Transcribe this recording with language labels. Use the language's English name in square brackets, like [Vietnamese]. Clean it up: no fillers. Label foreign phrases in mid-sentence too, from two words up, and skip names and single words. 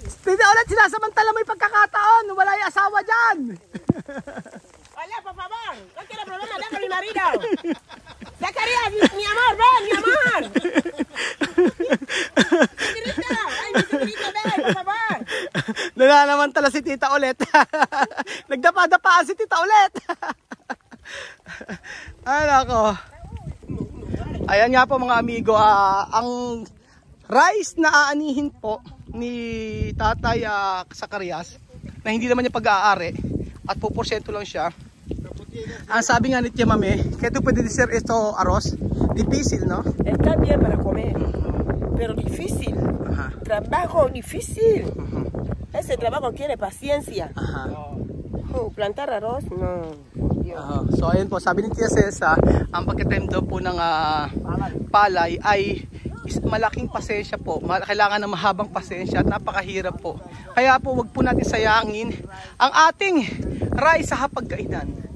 [Filipino] Tita ulit, sinasamantala mo yung pagkakataon. Wala yung asawa dyan. [Spanish] Hola, por favor. No quiero problema, deja a mi marido. Zacarías, mi amor, ven, mi amor. Señorita, ay, mi señorita, ven, por favor. [Filipino] Nananamantala si Tita ulit. Nagdapa-dapaan si Tita ulit. Ay, nako. Ayan nga po mga amigo, ang rice na aanihin po ni Tatay Zacarias, na hindi naman niya pag-aari at po porsyento lang siya. Ang sabi nga ni Tia Mame, kaya ito pwede ser ito [Spanish] arroz, difícil, no? Está bien para comer, pero difícil. Ajá. Trabajo difícil. Ese trabajo quiere paciencia. Aha. Oh, plantar arroz, no. [Filipino] So ayun po, sabi ni Tia Cesa, ang pagka-time daw po ng palay ay malaking pasensya po. Kailangan ng mahabang pasensya at napakahirap po. Kaya po wag po natin sayangin ang ating rice sa hapagkainan.